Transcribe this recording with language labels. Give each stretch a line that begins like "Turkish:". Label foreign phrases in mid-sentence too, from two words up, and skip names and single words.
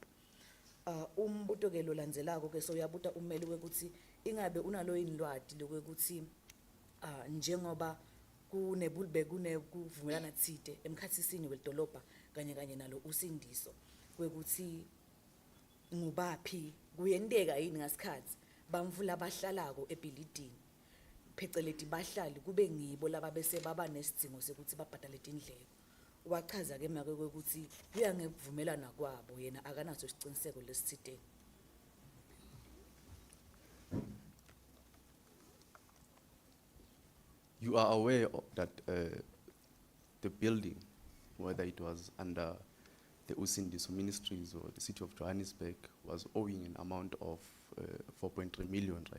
Swati: Umbuto ke lo landzelako ke so uyabuta ummeli wekuthi ingabe unalo inlwati lokuthi njengoba kuvumelana tsite emkhatsisini wedolobha kanye nalo Usindiso kwekuthi ngubaphi kuyenteka yini ngasikhathi bamvula abahlalako ebhilidini pheceleti bahlali kube ngibo laba bese baba nesidingo sekuthi babhadale tindleko. Wachaza ke make kwekuthi kuya ngekuvumelana kwabo yena akanaso isiqiniseko lesithiteni.
English: You are aware that the building, whether it was under the Usindiso Ministries or the City of Johannesburg, was owing an amount of 4.3 million, right?